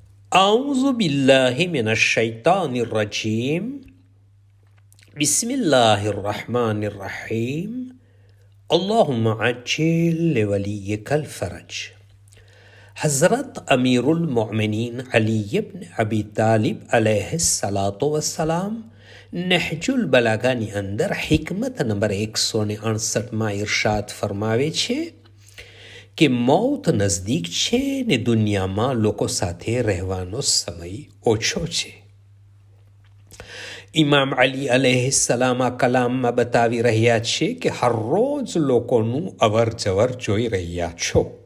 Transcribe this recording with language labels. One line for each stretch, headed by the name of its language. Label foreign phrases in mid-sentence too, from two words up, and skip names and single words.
Arabic: أعوذ بالله من الشيطان الرجيم بسم الله الرحمن الرحيم اللهم عجل لوليك الفرج.
Gujarati: हज़रत अमीरुल मोमिनीन अली इब्न अबी तालिब
Arabic: عليه الصلاة والسلام
Gujarati: નહજુલ બલાગાની અંદર હિકમત નંબર 168માં ઇરશાદ ફરમાવે છે કે મોત નજદીક છે ને દુનિયામાં લોકો સાથે રહેવાનો સમય ઓછો છે. ઇમામ અલી અલૈહિસ્સલામ આ કલામમાં બતાવી રહ્યા છે કે હરરોજ લોકોનું અવર જવર જોઈ રહ્યા છો.